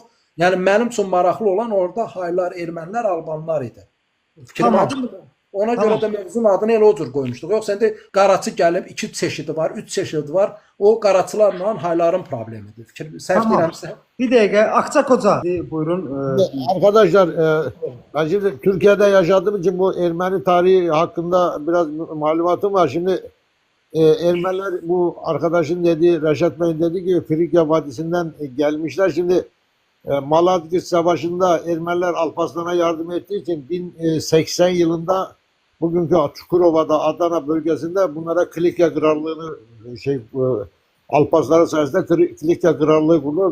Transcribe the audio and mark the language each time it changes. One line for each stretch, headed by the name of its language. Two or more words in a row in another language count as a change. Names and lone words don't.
Azerbaijani: Yəni mənim üçün maraqlı olan orada haylar, ermənilər, albanlar idi. Fikrim aydındır mı? Ona görə də mövzunun adını elə o cür qoymuşduq. Yoxsa indi qaraçı gəlib 2 çeşidi var, 3 çeşidi var. O qaraçılarla hayların problemidir. Səhv deyirəmsə. Bir dəqiqə, Akçakoca buyurun.
Turkish: Arkadaşlar, ben şimdi Türkiye'de yaşadığım için bu Ermeni tarihi hakkında biraz malumatım var. Şimdi Ermeniler bu arkadaşın dediği, Reşat Bey'in dediği gibi Frikya Vadisi'nden gelmişler. Şimdi Malazgirt Savaşı'nda Ermeniler Alparslan'a yardım ettiği için 1080 yılında bugünkü Çukurova'da, Adana bölgesinde bunlara Kilikya Krallığı'nı Alparslan sayesinde Kilikya Krallığı kurulur.